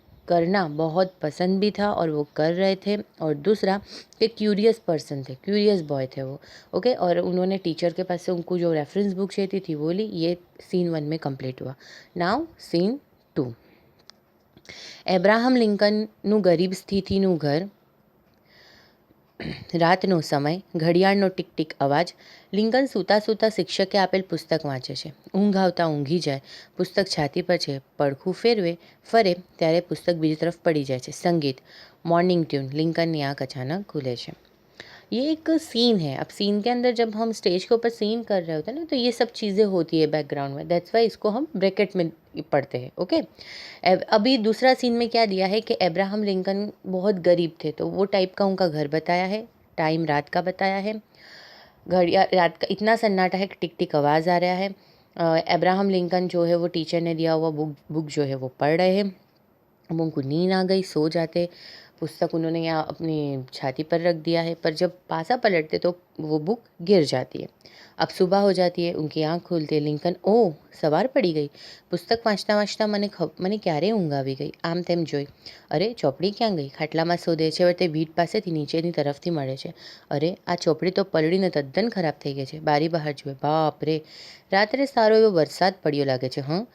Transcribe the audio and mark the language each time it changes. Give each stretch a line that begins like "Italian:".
Hindi: करना बहुत पसंद भी था और वो कर रहे थे, और दूसरा कि क्यूरियस पर्सन थे, क्यूरियस बॉय थे वो। ओके, और उन्होंने टीचर के पास से उनको जो रेफरेंस बुक चाहिए थी वो ली। ये सीन 1 में कंप्लीट हुआ। Now scene 2।
Gujarati: એબ્રાહમ લિંકનનું ગરીબ સ્થિતિનું ઘર, રાતનો સમય, ઘડિયાળનો ટીક ટીક અવાજ. લિંકન સૂતા સૂતા શિક્ષકે આપેલ પુસ્તક વાંચે છે. ઊંઘ આવતા ઊંઘી જાય. પુસ્તક છાતી પર છે. પડખું ફરે ત્યારે પુસ્તક બીજી તરફ પડી જાય છે.
Hindi: સંગીત, मॉर्निंग ट्यून. लिंकन की आँख अचानक खुले છે. ये एक सीन है। अब सीन के अंदर जब हम स्टेज के ऊपर सीन कर रहे होते हैं ना, तो ये सब चीज़ें होती है बैकग्राउंड में। दैट्स वाई इसको हम ब्रैकेट में पढ़ते हैं। ओके, अभी दूसरा सीन में क्या दिया है कि अब्राहम लिंकन बहुत गरीब थे, तो वो टाइप का उनका घर बताया है। टाइम रात का बताया है। घड़िया रात का इतना सन्नाटा है कि टिक टिक आवाज़ आ रहा है। अब्राहम लिंकन जो है वो टीचर ने दिया हुआ बुक जो है वो पढ़ रहे हैं। अब उनको नींद आ गई, सो जाते। पुस्तक उन्होंने यहाँ अपनी छाती पर रख दिया है, पर जब पासा पलटते तो वो बुक गिर जाती है। अब सुबह हो जाती है, उनकी आँख खुलती है।
Gujarati: लिंकन ओह સવાર પડી ગઈ. પુસ્તક વાંચતા વાંચતા મને ક્યારે ઊંઘ આવી ગઈ. આમ તેમ જોઈ. અરે ચોપડી ક્યાં ગઈ? ખાટલામાં શોધે. છેવટે વીટ પાસેથી નીચેની તરફથી મળે છે. અરે આ ચોપડી તો પલળીને તદ્દન ખરાબ થઈ ગઈ છે. બારી બહાર જુએ. બાપ રે, રાત્રે સારો એવો વરસાદ પડ્યો લાગે છે.